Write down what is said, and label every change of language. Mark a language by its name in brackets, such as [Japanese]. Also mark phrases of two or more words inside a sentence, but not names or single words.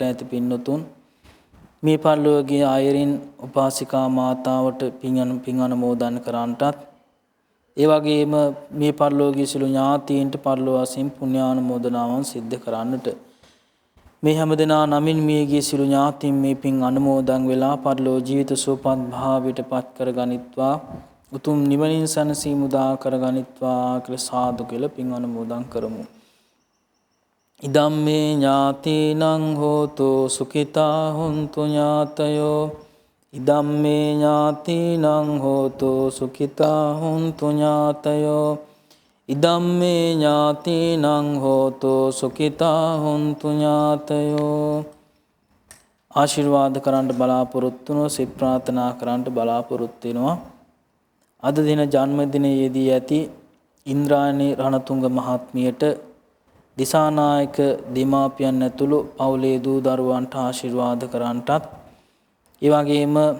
[Sinhala] ඇති පින්වතුන් මේ පරිලෝකීය අයරින් උපාසිකා මාතාවට පින් අනුමෝදන් කරන්නටත්, ඒ වගේම මේ පරිලෝකීය සිළු ඥාතීන්ට පරිලෝකයෙන් පුණ්‍යානුමෝදනාවන් සිද්ධ කරන්නට මේ හැමදෙනා නමින් මියගිය සිළු ඥාතීන් මේ පින් අනුමෝදන් වෙලා පරිලෝක ජීවිත සුවපත් භාවයට පත් කර ගනිත්වා, උතුම් නිවනින් සැනසීම උදා කර ගනිත්වා කියලා සාදු කියලා පින් අනුමෝදන් කරමු. [Pali] ඉදම්මේ ඥාතීනං හෝතු සුඛිතා හොන්තු ඥාතයෝ, ඉදම්මේ ඥාතීනං හෝතු සුඛිතා හොන්තු ඥාතයෝ, ඉදම්මේ ඥාතීනං හෝතු සුඛිතා හොන්තු ඥාතයෝ. [Sinhala] ආශිර්වාද කරන්න බලාපොරොත්තු වෙනවා, සිත ප්‍රාර්ථනා කරන්න බලාපොරොත්තු වෙනවා. අද දින ජන්මදිනයේදී ඇති ඉන්ද්‍රාණී රණතුංග මහත්මියට දිසානායක දීමාපියන් ඇතුළු පවුලේ දූ දරුවන්ට ආශිර්වාද කරන්නටත්, ඒ වගේම